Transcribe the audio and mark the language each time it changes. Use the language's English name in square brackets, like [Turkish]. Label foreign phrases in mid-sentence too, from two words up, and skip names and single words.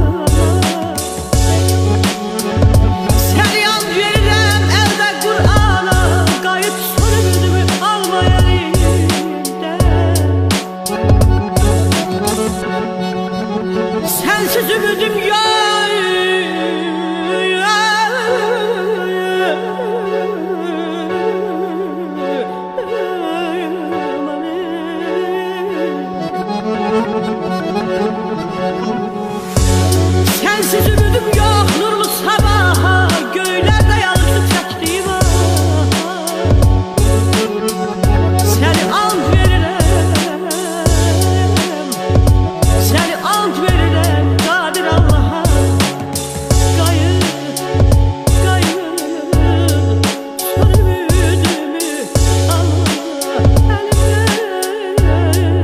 [Azerbaijani] Səni and verirəm əldə Qur'ana, qayıt son ümidimi almayan elimdən. [Turkish] Sensiz ümidim yok. Sensiz ümidim yok, nurlu sabaha, göylerde yalnız çektiğim ah. [Azerbaijani] Seni and verirəm, seni and verirəm Qadir Allah'a. Qayıt, qayıt, son ümidimi alma əlimdən.